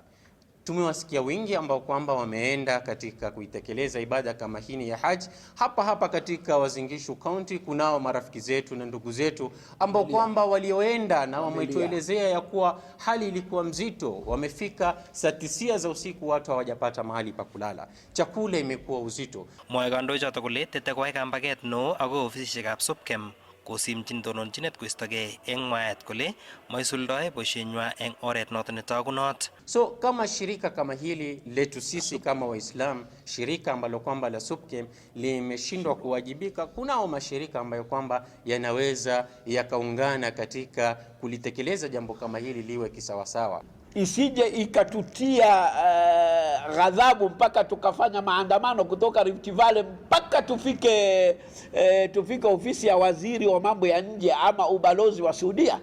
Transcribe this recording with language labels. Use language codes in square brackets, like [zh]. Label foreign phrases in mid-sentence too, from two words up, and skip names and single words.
[sw] Tumewasikia wengi ambao kwamba wameenda katika kuitekeleza ibada kama hii ya Hajj. Hapa katika Uasin Gishu County kunao marafiki zetu na ndugu zetu ambao kwamba walioenda na wametuelezea ya kuwa hali ilikuwa mzito. Wamefika saa 9 za usiku, watu hawajapata mahali pa kulala, chakula imekuwa uzito. [kln] Mwoe kandoichotok kole tete koyai kambaget no ako ofisishekab SUPKEM kosimchin tononchinet koistogei eng mwaet kole maisuldoe boisienywa eng oret noto netagunot. [sw] So kama shirika kama hili letu sisi kama Waislamu, shirika ambalo kwamba la SUPKEM limeshindwa kuwajibika, kunao mashirika ambayo kwamba yanaweza yakaungana katika kulitekeleza jambo kama hili liwe kisawasawa. Isije ikatutia ghadhabu mpaka tukafanya maandamano kutoka Rift Valley mpaka tufike ofisi ya waziri wa mambo ya nje ama ubalozi wa Saudia.